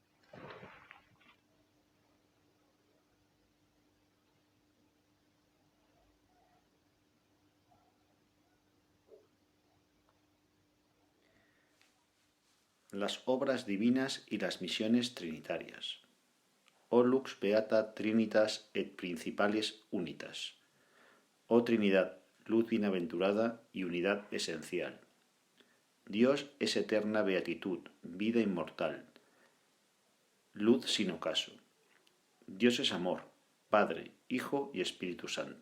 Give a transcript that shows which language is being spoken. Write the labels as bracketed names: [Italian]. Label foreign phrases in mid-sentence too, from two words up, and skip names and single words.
[Spanish] Las obras divinas y las misiones trinitarias. [Latin] O lux beata trinitas et principales unitas. [Spanish] Oh Trinidad, luz bienaventurada y unidad esencial. Dios es eterna beatitud, vida inmortal, luz sin ocaso. Dios es amor, Padre, Hijo y Espíritu Santo.